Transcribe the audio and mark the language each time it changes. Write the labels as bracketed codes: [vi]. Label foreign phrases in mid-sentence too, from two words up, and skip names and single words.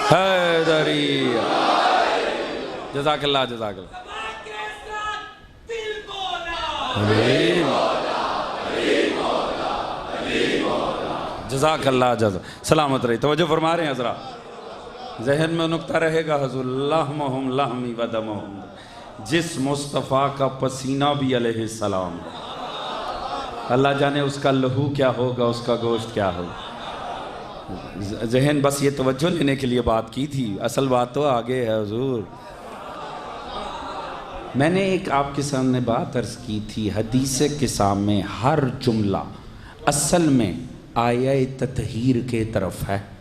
[ur] حیدری، [ar] جزاک اللہ جزاک اللہ، جزاک اللہ جزاک، [ur] سلامت رہی، توجہ فرما رہے ہیں حضرات، ذہن میں نکتہ رہے گا حضور [ar] لحمہم لحمی و دمہم، [ur] جس مصطفیٰ کا پسینہ بھی [ar] علیہ السلام، [ur] اللہ جانے اس کا لہو کیا ہوگا، اس کا گوشت کیا ہوگا۔ ذہن بس یہ توجہ لینے کے لیے بات کی تھی، اصل بات تو آگے ہے حضور۔ میں نے ایک آپ کے سامنے بات عرض کی تھی، حدیث قصہ میں ہر جملہ اصل میں آیہ تطہیر کے طرف ہے،